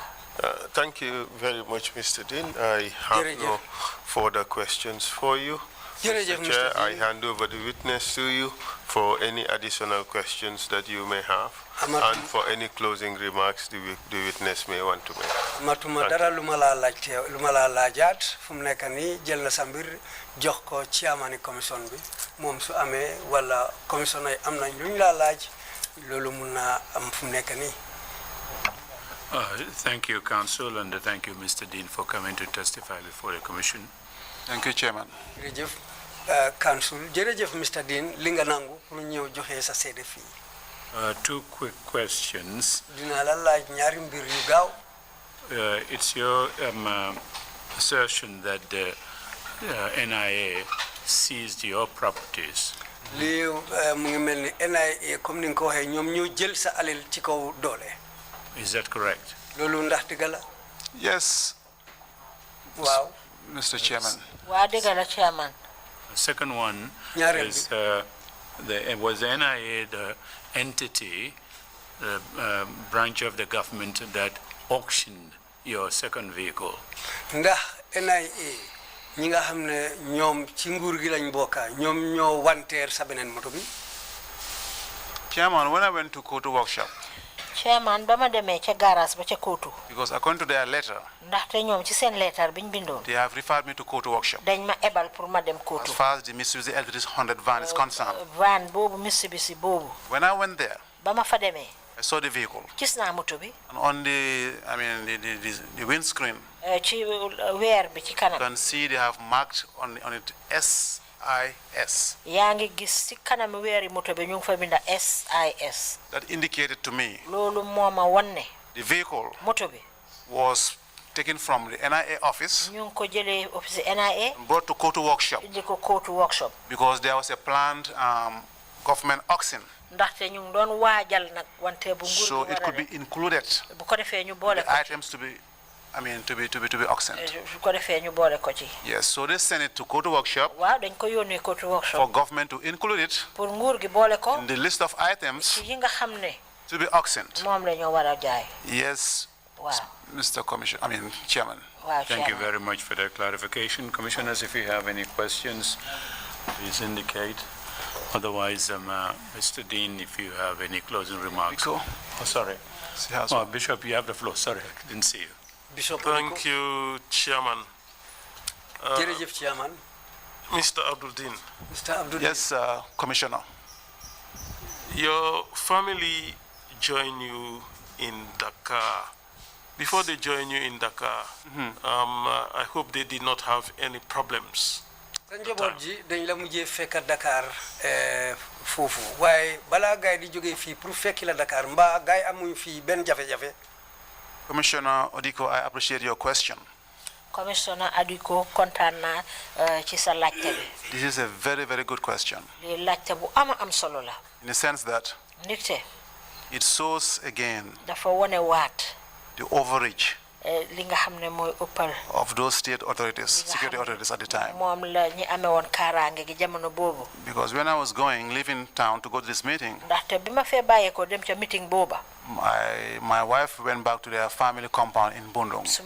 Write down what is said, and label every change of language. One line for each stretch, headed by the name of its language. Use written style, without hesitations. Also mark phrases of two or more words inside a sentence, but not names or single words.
English: Thank you very much, Mr. Deen. I have no further questions for you. Mr. Chair, I hand over the witness to you for any additional questions that you may have and for any closing remarks the witness may want to make.
Wolof: Matuma dara lumala lajat fum nek ni jël na sambir jox ko
English: chairman commission
Wolof: bi mom su amé wala commission ay am nañ luñ la laaj lolu mëna am fum nek ni.
English: Thank you, Council, and thank you, Mr. Deen, for coming to testify before the Commission. Thank you, Chairman.
Wolof: Council, Jerejef Mr. Deen, linga nangu pour ñew joxe sa sédé fi.
English: Two quick questions.
Wolof: Dina la laaj ñaari mbir yu gaaw.
English: It's your assertion that the NIA seized your properties.
Wolof: Li mu ngi melni NIA comme ni nga ko waxe ñom ñoo jël sa alel ci kaw doole.
English: Is that correct?
Wolof: Lolu ndax digala?
English: Yes. Wow. Mr. Chairman.
Wolof: Wa digala chairman.
English: The second one is was the NIA the entity, the branch of the government that auctioned your second vehicle?
Wolof: Ndax NIA ñi nga xamne ñom ci nguur gi lañ bokka ñom ñoo wanteer sa benen moto bi?
English: Chairman, when I went to Kotu workshop,
Wolof: Chairman, bama demé ci garage ba ci Kotu.
English: Because according to their letter,
Wolof: ndaxte ñom ci sen lettre biñ bindoon.
English: They have referred me to Kotu workshop.
Wolof: Dañ ma ébal pour ma dem Kotu.
English: As far as the Mitsubishi L300 van is concerned.
Wolof: Van bobu Mitsubishi bobu.
English: When I went there,
Wolof: bama fa demé,
English: I saw the vehicle.
Wolof: Gis na moto bi.
English: And on the windscreen,
Wolof: ci wër bi ci kanam.
English: You can see they have marked on it SIS.
Wolof: Yaangi gis ci kanam wëri moto bi ñu fa binda SIS.
English: That indicated to me
Wolof: lolu moma wonné
English: the vehicle
Wolof: moto bi
English: was taken from the NIA office
Wolof: ñu ko jëlé office NIA
English: and brought to Kotu workshop.
Wolof: Indi ko Kotu workshop
English: Because there was a planned government auction.
Wolof: ndaxte ñu doon waajal nak wante bu nguur.
English: So it could be included.
Wolof: Bu ko defé ñu bolé
English: ko items to be auctioned.
Wolof: Bu ko defé ñu bolé ko ci.
English: Yes, so they sent it to Kotu workshop.
Wolof: Waaw dañ ko yónnee Kotu workshop.
English: For government to include it.
Wolof: Pour nguur gi bolé ko.
English: In the list of items.
Wolof: Ci yi nga xamné
English: to be auctioned.
Wolof: Mom la ñu wara jaay.
English: Yes. Wow. Mr. Chairman. Wow, Thank you very much for that clarification. Commissioners, if you have any questions, please indicate. Otherwise, Mr. Deen, if you have any closing remarks. Oh, sorry. Bishop, you have the floor. Sorry, I didn't see you. Bishop, thank you, Chairman. Chairman. Mr. Abdou. Mr. Abdou. Yes, Commissioner. Your family joined you in Dakar. Before they joined you in Dakar, I hope they did not have any problems.
Wolof: dañ la mujjé fekk Dakar fofu waye bala gaay di joggé fi pour fekk la Dakar mba gaay amuñ fi ben jafé-jafé.
English: Commissioner Odiko, I appreciate your question.
Wolof: Commissioner Adiko kontaan na ci sa laajte bi.
English: This is a very, very good question.
Wolof: Li laajte bu am solo la.
English: In the sense that
Wolof: ndikte
English: it shows again
Wolof: dafa wone waat
English: the overreach of those state authorities, security authorities at the time. Because when I was leaving town to go to this meeting, my wife went back to their family compound in Bundung.